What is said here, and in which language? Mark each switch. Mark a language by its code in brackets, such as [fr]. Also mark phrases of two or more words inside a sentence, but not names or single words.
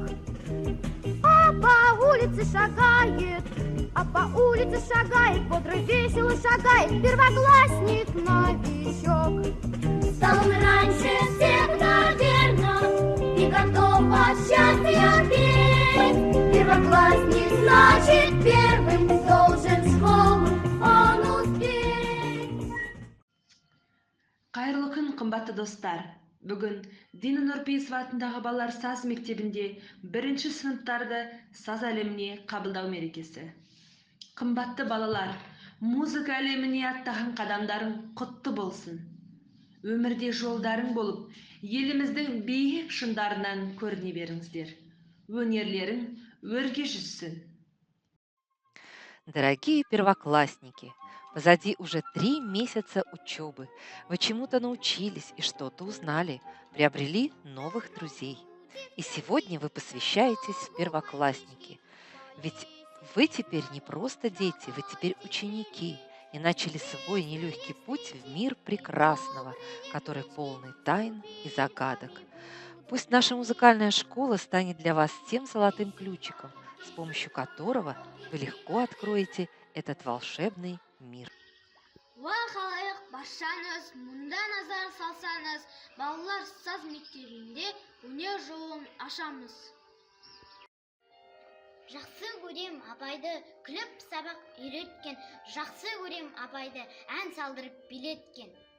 [ru] А по улице шагает, бодро весело шагает первоклассник-новичок. Стал он раньше всех, наверно, и готов от счастья петь. Первоклассник, значит, первым должен в школу он успеть. [kk] Кайырлы күн, кымбатты достар. Бүгін Дина Нұрпейісова атындағы балалар саз мектебінде бірінші сыныптарды саз әлеміне қабылдау мерекесі. Қымбатты балалар, музыка әлеміне аттаған қадамдарың құтты болсын. Өмірде жолдарың болып, еліміздің биік шыңдарынан көріне беріңіздер. Өнерлерің өрге жүзсін. [ru] Дорогие первоклассники, позади уже 3 месяца учебы. Вы чему-то научились и что-то узнали, приобрели новых друзей. И сегодня вы посвящаетесь в первоклассники. Ведь вы теперь не просто дети, вы теперь ученики и начали свой нелегкий путь в мир прекрасного, который полный тайн и загадок. Пусть наша музыкальная школа станет для вас тем золотым ключиком, с помощью которого вы легко откроете этот волшебный мир. [kk] Халайық баршаңыз, мұнда назар салсаңыз, балалар саз мектебінде өнер жолын ашамыз. Жақсы көрем апайды күліп сабақ үйреткен, жақсы көрем апайды ән салдырып билеткен.